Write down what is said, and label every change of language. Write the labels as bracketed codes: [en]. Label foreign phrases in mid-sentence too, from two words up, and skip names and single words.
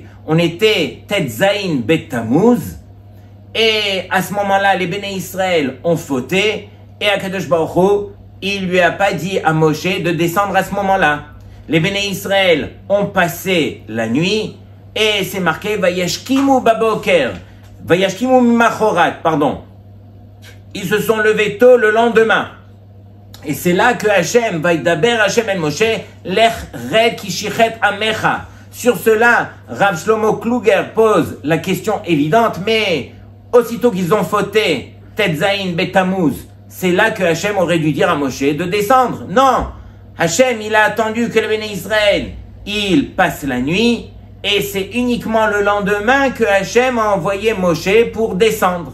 [fr] On était Tetzaïn Bet Tammuz et à ce moment-là, les Béné Israël ont fauté et Akadosh Baruch Hu, il lui a pas dit à Moshe de descendre à ce moment-là. Les Béné Israël ont passé la nuit et c'est marqué [he] וישכימו בבוקר, וישכימו ממחרת, [fr] pardon. Ils se sont levés tôt le lendemain. Et c'est là que Hachem, [he] וידבר השם אל משה, לך רד כי שחת עמך. [fr] Sur cela, Rav Shlomo Kluger pose la question évidente, mais aussitôt qu'ils ont fauté, Tetzaïn Betamuz, c'est là que Hachem aurait dû dire à Moshe de descendre. Non! Hachem, il a attendu que le Béné Israël, il passe la nuit, et c'est uniquement le lendemain que Hachem a envoyé Moshe pour descendre.